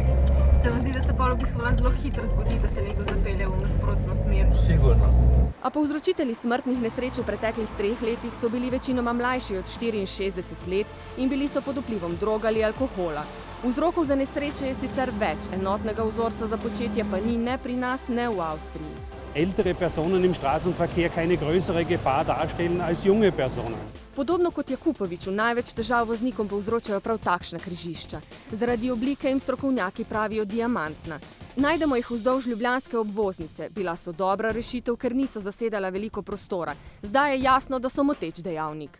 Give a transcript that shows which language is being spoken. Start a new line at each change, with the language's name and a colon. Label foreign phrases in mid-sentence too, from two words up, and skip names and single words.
Slovenian: Se vam zdi, da se pa v bistvu zelo hitro zgodi, da se nekdo zapelje v nasprotno smer? Sigurno. A povzročitelji smrtnih nesreč v preteklih 3 letih so bili večinoma mlajši od 64 let in bili so pod vplivom drog ali alkohola. Vzrokov za nesreče je sicer več, enotnega vzorca za početje pa ni ne pri nas, ne v Avstriji.
German: Ältere Personen im Straßenverkehr keine größere Gefahr darstellen als junge Personen.
Slovenian: Podobno kot Jakupoviču, največ težav voznikom povzročajo prav takšna križišča. Zaradi oblike jim strokovnjaki pravijo diamantna. Najdemo jih vzdolž ljubljanske obvoznice. Bila so dobra rešitev, ker niso zasedala veliko prostora. Zdaj je jasno, da so moteč dejavnik.